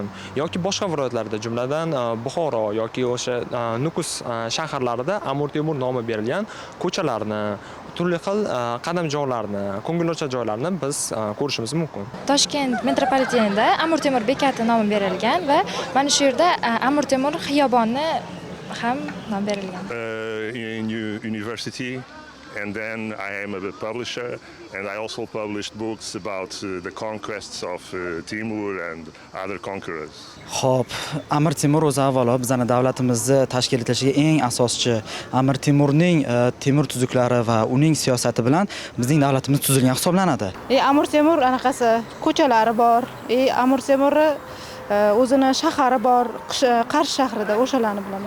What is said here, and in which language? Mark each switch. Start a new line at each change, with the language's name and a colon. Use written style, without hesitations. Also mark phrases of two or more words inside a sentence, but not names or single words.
Uzbek: Yoki boshqa viloyatlarda, jumladan Buxoro yoki o'sha Nukus shaharlarida Amir Temur nomi berilgan ko'chalarni, turli xil qadamjolarni, ko'ngilochar joylarni biz ko'rishimiz mumkin. Toshkent metropolitenida Amir Temur bekati nomi berilgan va mana shu yerda Amir Temur xiyoboni ham nom berilgan.
English: In university, and then I am a publisher, and I also published books about the conquests of Timur and other conquerors.
Uzbek: Xo'p, Amir Temur o'zi avvalo bizning davlatimizni tashkil etishiga eng asoschi. Amir Temurning temur tuzuklari va uning siyosati bilan bizning davlatimiz tuzilgan hisoblanadi. Amir Temur anaqasi ko'chalari bor. Amir Temur o'zini shahari bor, Qarshi shahrida, o'shalarni bilaman.